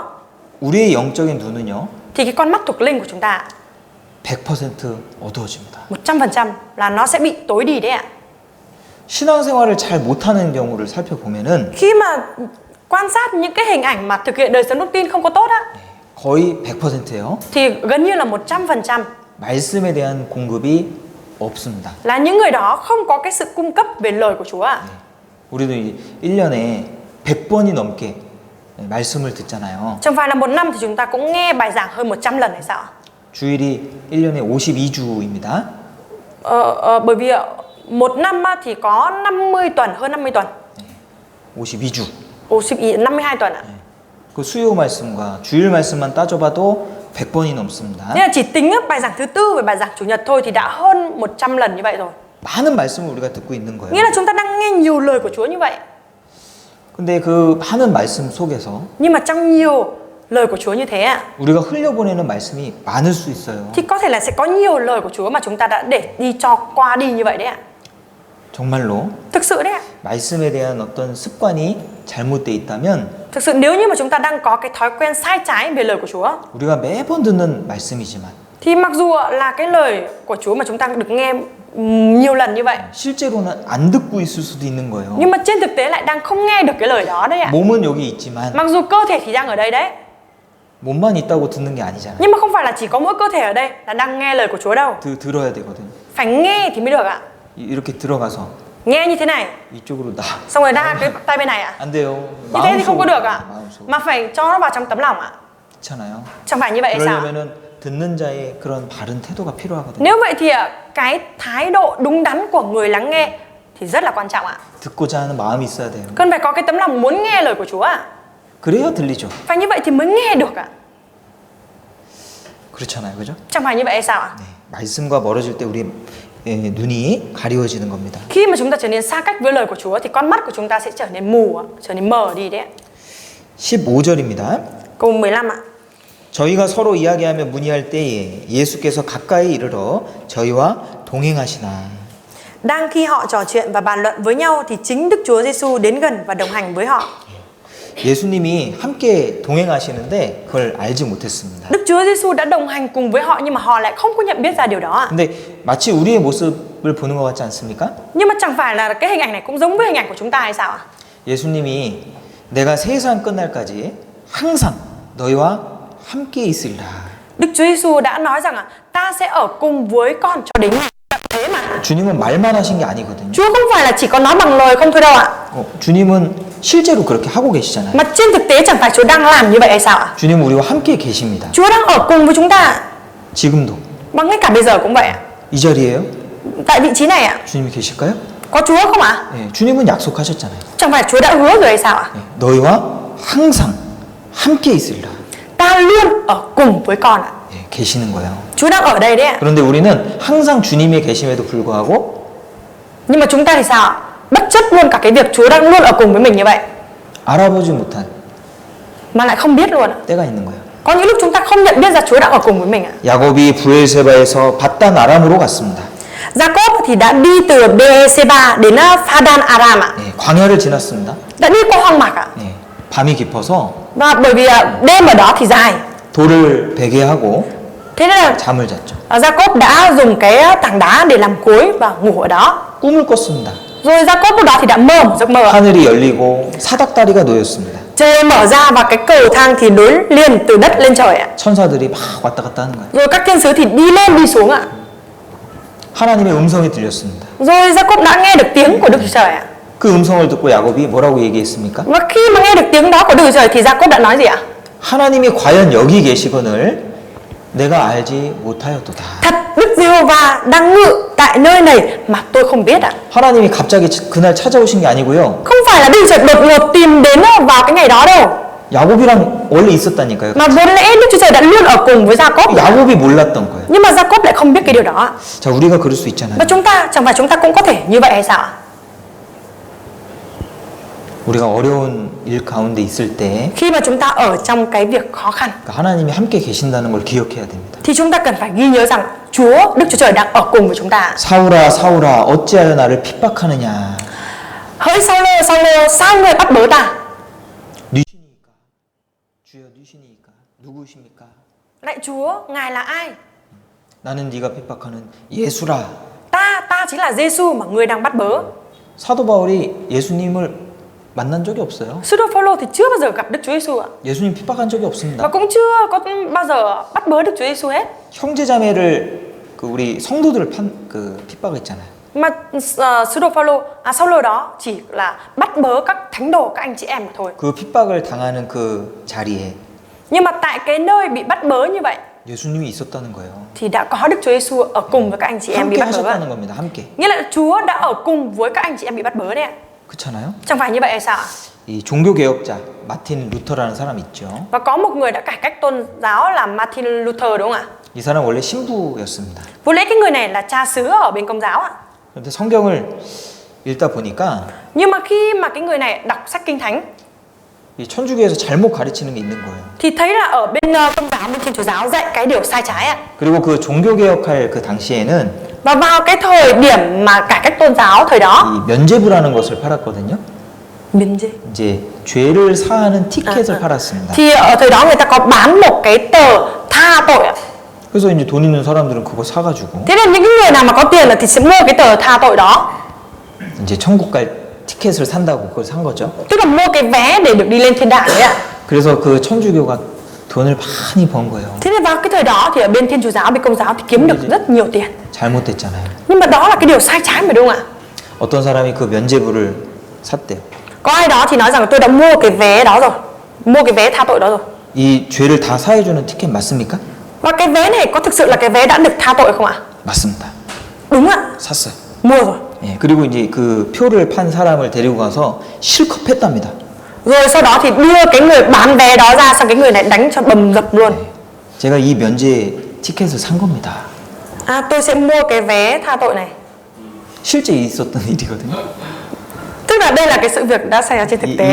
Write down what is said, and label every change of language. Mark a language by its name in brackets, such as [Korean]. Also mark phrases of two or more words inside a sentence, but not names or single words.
[Korean] 우리의 영적인 눈은요 [Vietnamese] thì cái con mắt thuộc linh của chúng ta [Korean] 100% 어두워집니다. [Vietnamese] 100% là nó sẽ bị tối đi đấy ạ. [Korean] 신앙생활을 잘 못하는 경우를 살펴보면은 [Vietnamese] Khi mà quan sát những cái hình ảnh mà thực hiện đời sống đức tin không có tốt á, [Korean] 거의 100%예요. [Vietnamese] thì gần như là 100% [Korean] 말씀에 대한 공급이 없습니다. [Vietnamese] là những người đó không có cái sự cung cấp về lời của Chúa ạ. [Korean] 우리도 1년에 100번이 넘게 말씀을 듣잖아요. [Vietnamese] Trong vài là một năm thì chúng ta cũng nghe bài giảng hơn 100 lần hay sao? [Korean] 주일이 1년에 52주입니다. [Vietnamese] Bởi vì một năm á, thì có 50 tuần, hơn 50 tuần. [Korean] 52주. [Vietnamese] 52 tuần ạ. [Korean] 그 수요 말씀과 주일 말씀만 따져봐도 100번이 넘습니다. [Vietnamese] Nên là chỉ tính bài giảng thứ tư và bài giảng chủ nhật thôi thì đã hơn 100 lần như vậy rồi. [Korean] 많은 말씀을 우리가 듣고 있는 거예요. [Vietnamese] Nghĩa là chúng ta đang nghe nhiều lời của Chúa như vậy. [Korean] 근데 그 많은 말씀 속에서 [Vietnamese] Nhưng mà trong nhiều lời của Chúa như thế ạ, [Korean] 우리가 흘려보내는 말씀이 많을 수 있어요. [Vietnamese] thì có thể là sẽ có nhiều lời của Chúa mà chúng ta đã để đi cho qua đi như vậy đấy ạ. [Korean] 정말로 [Vietnamese] Thực sự đấy ạ. [Korean] 말씀에 대한 어떤 습관이 잘못돼 있다면 [Vietnamese] Thực sự nếu như mà chúng ta đang có cái thói quen sai trái về lời của Chúa, [Korean] 우리가 매번 듣는 말씀이지만 [Vietnamese] thì mặc dù là cái lời của Chúa mà chúng ta được nghe nhiều lần như vậy, [Korean] 실제로는 안 듣고 있을 수도 있는 거예요. [Vietnamese] nhưng mà trên thực tế lại đang không nghe được cái lời đó đấy ạ. [Korean] 몸은 여기 있지만 [Vietnamese] Mặc dù cơ thể thì đang ở đây đấy, [Korean] 몸만 있다고 듣는 게 아니잖아요. [Vietnamese] nhưng mà không phải là chỉ có mỗi cơ thể ở đây là đang nghe lời của Chúa đâu. [Korean] 들어야 되거든요. [Vietnamese] Phải nghe thì mới được ạ. [Korean] 이렇게 들어가서 [Vietnamese] Nghe như thế này, [Korean] 이쪽으로 나. [Vietnamese] xong rồi đa cái tay bên này ạ. [Korean] 안 돼요. [Vietnamese] Như thế thì không có được ạ. [Korean] 마음속으로. [Vietnamese] Mà phải cho nó vào trong tấm lòng ạ. [Korean] 그렇잖아요. [Vietnamese] Chẳng phải như vậy hay sao? [Korean] 그러려면은 듣는 자의 그런 바른 태도가 필요하거든요. [Vietnamese] Nếu vậy thì cái thái độ đúng đắn của người lắng nghe thì rất là quan trọng ạ. [Korean] 듣고자 하는 마음이 있어야 돼요. [Vietnamese] Cần phải có cái tấm lòng muốn nghe lời của Chúa ạ. [Korean] 그래야 들리죠. [Vietnamese] Phải như vậy thì mới nghe được ạ. [Korean] 그렇잖아요. 그죠? [Vietnamese] Chẳng phải như vậy hay sao ạ? [Korean] 네. 말씀과 멀어질 때 우리 눈이 가리워지는 겁니다. [Vietnamese] Khi mà chúng ta trở nên xa cách với lời của Chúa thì con mắt của chúng ta sẽ trở nên mù ạ, trở nên mờ đi đấy ạ. [Korean] 15절입니다. [Vietnamese] Câu 15 ạ. [Korean] 저희가 서로 이야기하며 문의할 때에 예수께서 가까이 이르러 저희와 동행하시나. [Vietnamese] Đang khi họ trò chuyện và bàn luận với nhau thì chính Đức Chúa Giêsu đến gần và đồng hành với họ. [Korean] 예수님이 함께 동행하시는데 그걸 알지 못했습니다. [Vietnamese] Đức Chúa Giêsu đã đồng hành cùng với họ nhưng mà họ lại không có nhận biết ra điều đó ạ. [Korean] 근데 마치 우리의 모습을 보는 것 같지 않습니까? [Vietnamese] Nhưng mà chẳng phải là cái hình ảnh này cũng giống với hình ảnh của chúng ta hay sao ạ? [Korean] 예수님이 내가 세상 끝날까지 항상 너희와 함께 있으리라. [Vietnamese] Đức Chúa Giêsu đã nói rằng ta sẽ ở cùng với con cho đến ngày tận thế mà. [Korean] 주님은 말만 하신 게 아니거든요. [Vietnamese] Chúa không phải là chỉ có nói bằng lời không thôi đâu ạ. [Korean] 주님은 실제로 그렇게 하고 계시잖아요. [Vietnamese] Mà trên thực tế chẳng phải Chúa đang làm như vậy hay sao ạ? [Korean] 주님은 우리와 함께 계십니다. [Vietnamese] Chúa đang ở cùng với chúng ta. [Korean] 지금도 [Vietnamese] Và ngay cả bây giờ cũng vậy ạ. [Korean] 이 자리에요? [Vietnamese] Tại vị trí này ạ. [Korean] 주님이 계실까요? [Vietnamese] Có Chúa không ạ? [Korean] 네, 주님은 약속하셨잖아요. [Vietnamese] Chẳng phải Chúa đã hứa rồi hay sao ạ? [Korean] 네, 너희와 항상 함께 있으리라. [Vietnamese] Ta luôn ở cùng với con ạ. [Korean] 네, 계시는 거예요. [Vietnamese] Chúa đang ở đây đấy ạ. [Korean] 그런데 우리는 항상 주님이 계심에도 불구하고 [Vietnamese] Nhưng mà chúng ta thì sao ạ? Bất chấp luôn cả cái việc Chúa đang luôn ở cùng với mình như vậy [Korean] 알아보지 못한 [Vietnamese] mà lại không biết luôn ạ. [Korean] 때가 있는 거예요. [Vietnamese] Có những lúc chúng ta không nhận biết ra Chúa đang ở cùng với mình ạ. [Korean] 야곱이 부엘세바에서 바단 아람으로 갔습니다. [Vietnamese] Jacob thì đã đi từ Beersheba đến Phadan Aram ạ. [Korean] 네, 광야를 지났습니다. [Vietnamese] Đã đi qua hoang mạc ạ. [Korean] 네, 밤이 깊어서 [Vietnamese] Và bởi vì đêm ở đó thì dài, [Korean] 돌을 베게 하고 [Vietnamese] thế nên là [Korean] 잠을 잤죠. [Vietnamese] Jacob đã dùng cái tảng đá để làm cối và ngủ ở đó. [Korean] 꿈을 꿨습니다. [Vietnamese] Rồi Jacob lúc đó thì đã mơ một giấc mơ ạ. [Korean] 하늘이 열리고 사닥다리가 놓였습니다. [Vietnamese] Trời mở ra và cái cầu thang thì nối liền từ đất lên trời ạ. [Korean] 천사들이 막 왔다 갔다 하는 거예요. [Vietnamese] Rồi các thiên sứ thì đi lên đi xuống ạ. [Korean] 하나님의 음성이 들렸습니다. [Vietnamese] Rồi Jacob đã nghe được tiếng của Đức Chúa Trời ạ. [Korean] 그 음성을 듣고 야곱이 뭐라고 얘기했습니까? [Vietnamese] Và khi mà nghe được tiếng đó của Đức Chúa Trời thì Jacob đã nói gì ạ? [Korean] 하나님이 과연 여기 계시거늘 내가 알지 못하였도다. [Vietnamese] Thật Đức Giê-hô-va đang ngự tại nơi này mà tôi không biết ạ. [Korean] 하나님이 갑자기 그날 찾아오신 게 아니고요. [Vietnamese] Không phải là Đức Chúa Trời đột ngột tìm đến vào cái ngày đó đâu. [Korean] 야곱이랑 원래 있었다니까요. [Vietnamese] Mà vốn lẽ Đức Chúa Trời đã luôn ở cùng với Gia-cốp. [Korean] 야곱이 몰랐던 거예요. [Vietnamese] Nhưng mà Gia-cốp lại không biết cái điều đó. [Korean] 자, 우리가 그럴 수 있잖아요. [Vietnamese] Và chúng ta, chẳng phải chúng ta cũng có thể như vậy hay sao ạ? [Korean] 우리가 어려운 일 가운데 있을 때 [Vietnamese] Khi mà chúng ta ở trong cái việc khó khăn [Korean] 하나님이 함께 계신다는 걸 기억해야 됩니다. [Vietnamese] thì chúng ta cần phải ghi nhớ rằng Đức Chúa Trời đang ở cùng với chúng ta. [Korean] 사울아 사울아 어찌하여 나를 핍박하느냐. [Vietnamese] Hỡi Sao-lô, sao ngươi bắt bớ ta? [Korean] 누시니까 주여 누시니까 누구십니까? [Vietnamese] Lạy Chúa, Ngài là ai? [Korean] 나는 네가 핍박하는 예수라. [Vietnamese] Ta chính là Giê-xu mà ngươi đang bắt bớ. [Korean] 사도 바울이 예수님을 만난 적이 없어요. [Vietnamese] Sứ đồ Phao-lô thì chưa bao giờ gặp Đức Chúa Giê-xu ạ. [Korean] 예수님 핍박한 적이 [Vietnamese] Và [Korean] 없습니다. [Vietnamese] cũng chưa có bao giờ bắt bớ Đức Chúa Giê-xu hết. [Korean] 형제자매를 그 우리 성도들을 핍박했잖아요. [Vietnamese] Mà sứ đồ Phao-lô, Sao-lô đó chỉ là bắt bớ các thánh đồ, các anh chị em mà thôi. [Korean] 그 핍박을 당하는 그 자리에 [Vietnamese] Nhưng mà tại cái nơi bị bắt bớ như vậy [Korean] 예수님이 있었다는 거예요. [Vietnamese] thì đã có Đức Chúa Giê-xu ở cùng với các anh chị em bị [Korean] 함께 [Vietnamese] bắt bớ. [Korean] 하셨다는 겁니다. 함께. [Vietnamese] Nghĩa là Chúa đã ở cùng với các anh chị em bị bắt bớ đấy ạ. [Korean] 그렇잖아요. [Vietnamese] Chẳng phải như vậy hay sao ạ? [Korean] 이 종교 개혁자 마틴 루터라는 사람 있죠. [Vietnamese] Và có một người đã cải cách tôn giáo là Martin Luther đúng không ạ? [Korean] 이 사람 원래 신부였습니다. [Vietnamese] Vốn lẽ cái người này là cha xứ ở bên Công giáo ạ. [Korean] 그런데 성경을 읽다 보니까 [Vietnamese] Nhưng mà khi mà cái người này đọc sách Kinh Thánh [Korean] 이 천주교에서 잘못 가르치는 게 있는 거예요. [Vietnamese] thì thấy là ở bên Công giáo, bên Thiên Chúa giáo dạy cái điều sai trái ạ. [Korean] 그리고 그 종교 개혁할 그 당시에는 [Vietnamese] Và vào cái thời điểm mà cải cách tôn giáo thời đó, [Korean] 이 면죄부라는 것을 팔았거든요. [Vietnamese] Biên gì? [Korean] 이제 죄를 사하는 티켓을 팔았습니다. [Vietnamese] Thì ở thời đó người ta có bán một cái tờ tha tội ạ. [Korean] 그래서 이제 돈 있는 사람들은 그거 사가지고 [Vietnamese] Thế nên những cái người nào mà có tiền thì sẽ mua cái tờ tha tội đó. [Korean] 이제 천국 갈 티켓을 산다고 그걸 산 거죠. [Vietnamese] Tức là mua cái vé để được đi lên thiên đàng đấy ạ. [Korean] 그래서 그 천주교가 돈을 많이 번 거예요. [Vietnamese] Thế nên vào cái thời đó thì ở bên Thiên Chúa giáo, bên Công giáo thì kiếm được rất nhiều tiền. [Korean] 잘못됐잖아요. [Vietnamese] Nhưng mà đó là cái điều sai trái mà đúng không ạ? [Korean] 어떤 사람이 그 면죄부를 샀대요. [Vietnamese] Có ai đó thì nói rằng tôi đã mua cái vé đó rồi, mua cái vé tha tội đó rồi. [Korean] 이 죄를 다 사해주는 티켓 맞습니까? [Vietnamese] Và cái vé này có thực sự là cái vé đã được tha tội không ạ? [Korean] 맞습니다. [Vietnamese] Đúng ạ, [Korean] 샀어요. [Vietnamese] mua rồi. [Korean] 예, 그리고 이제 그 표를 판 사람을 데리고 가서 실컷 팼답니다. [Vietnamese] Rồi sau đó thì đưa cái người bán vé đó ra, xong cái người này đánh cho bầm dập luôn. [Korean] 제가 이 면죄 티켓을 산 겁니다. [Vietnamese] Tôi sẽ mua cái vé tha tội này. [Korean] 실제 있었던 일이거든요. [Vietnamese] Tức là đây là cái sự việc đã xảy ra trên thực tế.